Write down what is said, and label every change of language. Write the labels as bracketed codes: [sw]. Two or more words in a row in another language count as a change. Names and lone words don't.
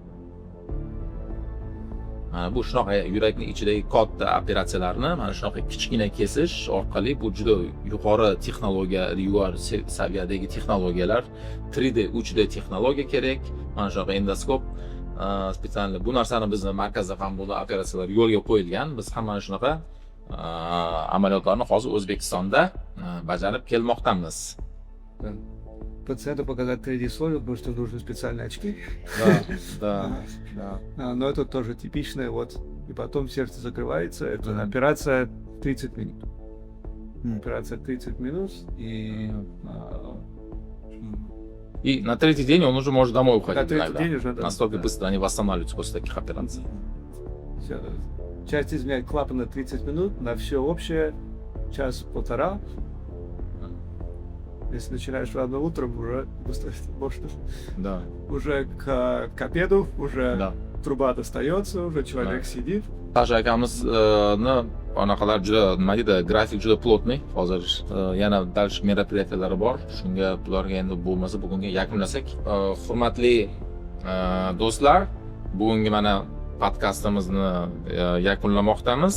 [uz] Mana bu shunaqa yurakning ichidagi katta operatsiyalarni mana shunaqa kichkina kesish orqali bu juda yuqori texnologiya, yuqori saviyadagi texnologiyalar, 3D, 3D texnologiya kerak. Mana shunaqa endoskop spesial bu narsani bizni markazda ham bu operatsiyalar yo'lga qo'yilgan. Biz ham mana shunaqa amaliyotlarni hozir O'zbekistonda bajarib kelmoqdamiz. [ru] Пациенту показать 3D условия, потому что нужны специальные очки. Да. Но это тоже типичное, вот. И потом сердце закрывается. Это операция 30 минут. Операция 30 минут. И на третий день он уже может домой уходить. На третий иногда. день уже, да. Настолько быстро они восстанавливаются после таких операций. Всё. Часть изменяет клапан на 30 минут, на все общее час-полтора. Если начинаешь рано утром, уже быстро можно. Да. Уже к обеду, уже Да. труба достается, уже человек Да. сидит. [uz] Tasha akamizni anaqalar juda nima deydi, grafik juda plotniy. Hozir yana dальше мероприятиялari bor. Shunga bularga endi bo'lmasa bugunga yakunlasak. Hurmatli do'stlar, bugungi mana podkastimizni yakunlamoqdamiz.